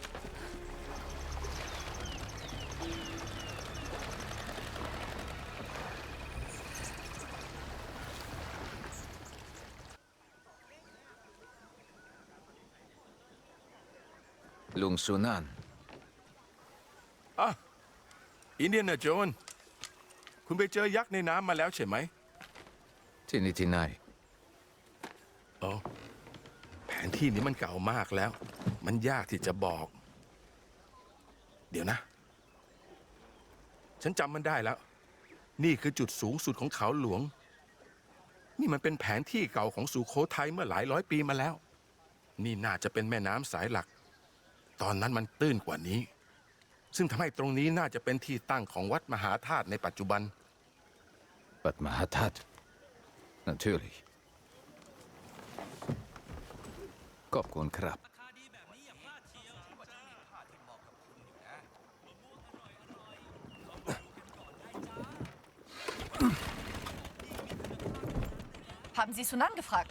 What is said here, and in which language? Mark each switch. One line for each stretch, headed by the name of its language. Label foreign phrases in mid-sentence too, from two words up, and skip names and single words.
Thai: Lung Sunan. Indiana Jones คุณไปเจอยักษ์ในน้ำมาแล้วใช่ไหม Tinitinai. อ๋อแผนที่นี้มันเก่ามากแล้ว มันยากที่จะบอก เดี๋ยวนะ ฉันจำมันได้แล้ว นี่คือจุดสูงสุดของเขาหลวง นี่มันเป็นแผนที่เก่าของสุโขทัยเมื่อหลายร้อยปีมาแล้ว นี่น่าจะเป็นแม่น้ำสายหลัก ตอนนั้นมันตื้นกว่านี้ ซึ่งทำให้ตรงนี้น่าจะเป็นที่ตั้งของวัดมหาธาตุในปัจจุบัน
German: Wat Mahatat? Natürlich.
Thai: ขอบคุณครับ.
German: Haben Sie Sunan gefragt?